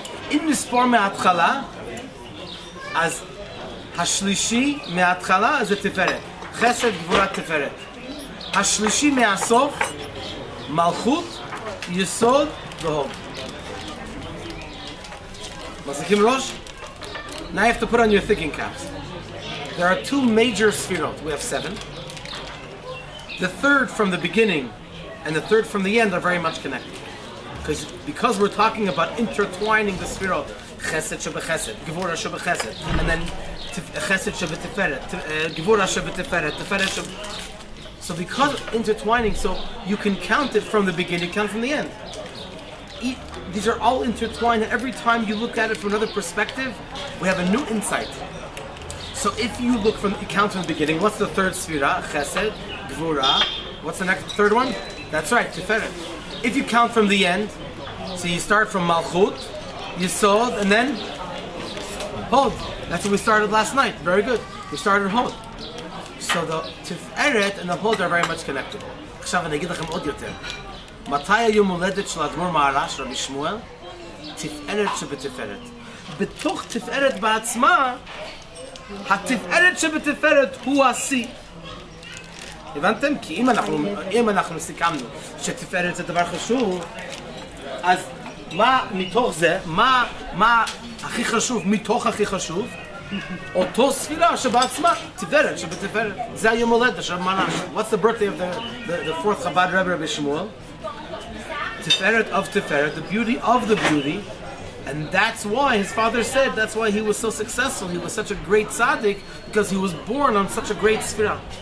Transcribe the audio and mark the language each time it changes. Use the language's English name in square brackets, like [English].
[Hebrew] אם נספור מההתחלה, אז השלישי מההתחלה זה תפארת. חסד גבורה תפארת. השלישי מהסוף, מלכות, יסוד והוד. מחזיקים ראש? [English] Now you have to put on your thinking caps. There are 2 major sfirot. We have 7. the third from the beginning and the third from the end are very much connected. Because we're talking about intertwining the sefirot, chesed shebechesed, gevura shebechesed, and then chesed shebetiferet, gevura shebetiferet, tiferet sheb. So because intertwining, so you can count it from the beginning, count from the end. These are all intertwined, and every time you look at it from another perspective, we have a new insight. So if you count from the beginning, what's the third sefira? Chesed, gevura. What's the next third one? That's right, tiferet. If you count from the end, so you start from Malchut, Yisod, and then Hod. That's what we started last night. Very good. We started Hod. So the Tiferet and the Hod are very much connected. [Hebrew] עכשיו אני אגיד לכם עוד יותר. מתי היום הולדת של האדמו"ר מהר"ש, רבי שמואל? תפארת שבתפארת. בתוך תפארת בעצמה, התפארת שבתפארת הוא השיא. הבנתם? כי אם אנחנו סיכמנו שתפארת זה דבר חשוב, אז מה מתוך זה, מה הכי חשוב מתוך הכי חשוב? אותו ספירה שבעצמה, תפארת שבתפארת. זה היום הולדת של מר"ש. [English] What's the birthday of the fourth Chabad Rebbe, Rabbi Shmuel? Tiferet of Tiferet, the beauty of the beauty. And that's why his father said, that's why he was so successful. He was such a great tzaddik, because he was born on such a great sphira.